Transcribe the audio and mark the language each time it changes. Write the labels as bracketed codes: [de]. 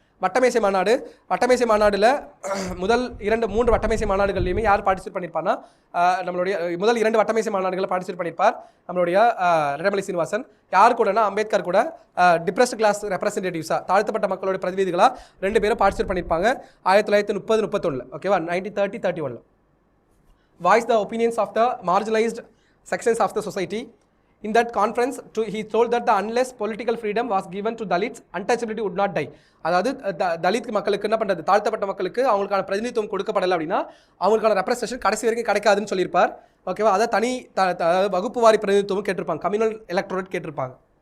[ta] வட்டமேசை மாநாடில் முதல் 3 வட்டமேசை மாநாடுகள்லையுமே யார் பார்ட்டிசிபேட் பண்ணியிருப்பார்னா நம்மளுடைய முதல் 2 வட்டமேசை மாநாடுகளை பார்ட்டிசிபேட் பண்ணியிருப்பார் நம்மளுடைய ரெட்டமலை சீனிவாசன். யார் கூடனா அம்பேத்கர் கூட டிப்ரெஸ்ட் கிளாஸ் ரெப்ரஸன்டேட்டிவ்ஸாக தாழ்த்தப்பட்ட மக்களோட பிரதிநிதிகளாக 2 பேரும் பார்ட்டிசிபேட் பண்ணியிருப்பாங்க 1930-31. ஓகேவா. [en] 1930-31 voice the opinions of the marginalised sections of the society. In that conference, he told that unless political freedom was given to Dalits, untouchability would not die. [ta] அதாவது தலித் மக்களுக்கு என்ன பண்ணுறது, தாழ்த்தப்பட்ட மக்களுக்கு அவங்களுக்கான பிரதிநிதித்துவம் கொடுக்கப்படலை அப்படின்னா அவங்களுக்கான ரெப்ரஸன்டேஷன் கடைசி வரைக்கும் கிடைக்காதுன்னு சொல்லியிருப்பார். ஓகேவா. அதை தனி வகுப்பு வாரி பிரதிநிதித்துவம் கேட்டிருப்பாங்க, கம்யூனல் எலக்ட்ரோரேட் கேட்டிருப்பாங்க.